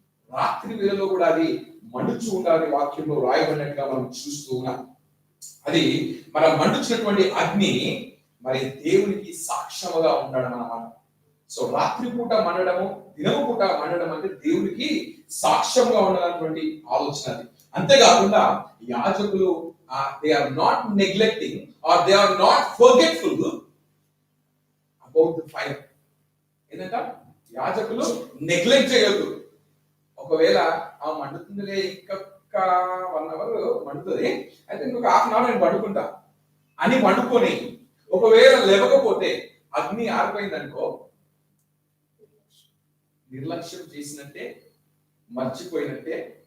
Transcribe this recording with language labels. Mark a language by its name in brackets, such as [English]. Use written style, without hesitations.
[Telugu] రాత్రి వేళలో కూడా అది మండుచు ఉండాలని వాక్యంలో రాయబడినట్టుగా మనం చూస్తూ ఉన్నాం. అది మనం మండుచున్నటువంటి అగ్ని మరి దేవునికి సాక్ష్యముగా ఉండడం అన్నమాట. సో రాత్రి పూట మండడము, దినము పూట మండడం అంటే దేవునికి సాక్ష్యంగా ఉండడానికి ఆలోచన అది. అంతేకాకుండా యాజకులు [English] they are not neglecting or they are not forgetful about the fire. [Telugu] ఏంటంట? యాజకులు నెగ్లెక్ట్ చేయొద్దు. ఒకవేళ ఆ మండుతుందిలే, ఇంకొక 1 అవర్ మండుతుంది, అయితే ఇంకొక హాఫ్ అన్ అవర్ నేను పడుకుంటా అని పండుకొని ఒకవేళ లేవకపోతే అగ్ని ఆరిపోయింది అనుకో, నిర్లక్ష్యం చేసినట్టే, మర్చిపోయినట్టే.